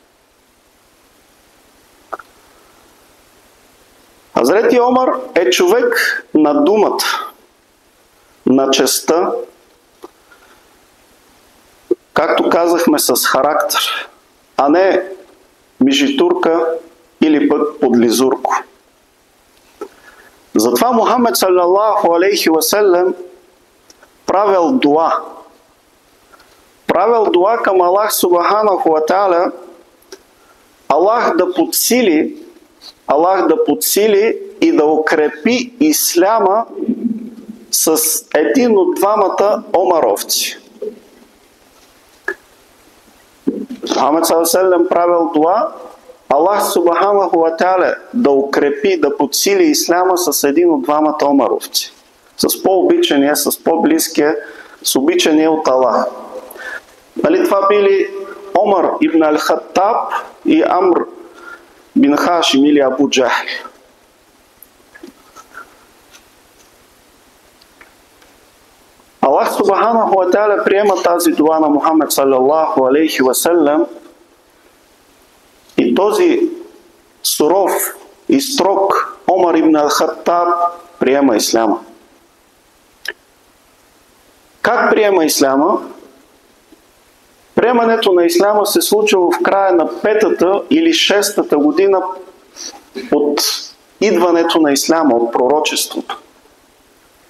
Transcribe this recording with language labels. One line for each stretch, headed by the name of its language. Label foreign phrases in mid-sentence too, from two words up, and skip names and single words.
Bulgarian: Хазрети Омар е човек на думата, на честта, както казахме, с характер, а не мижитурка или пък подлизурко. Затова Мухамед
Arabic: صلى الله عليه وسلم
Bulgarian: правил дуа. Правил дуа към Аллах
Arabic: سبحانه وتعالى,
Bulgarian: Аллах да подсили и да укрепи исляма с един от 2-мата омаровци. Мухамед саллаллаху правил дуа, Аллах
Arabic: سبحانه وتعالى
Bulgarian: да укрепи, да подсили исляма с един от 2-мата омаровци. С по-обичания, с по-близкия, с обичания от Аллах. Това били Омар ибн ал-Хаттаб и Амр бин Хашим или Абу Джахл. Аллах
Arabic: سبحانه وتعالى
Bulgarian: приема тази дуа на Мухамед
Arabic: صلى الله عليه وسلم
Bulgarian: и този суров и строг Омар ибн ал-Хаттаб приема исляма. Как приема исляма? Приемането на исляма се случва в края на 5-та или 6-та година от идването на исляма, от пророчеството.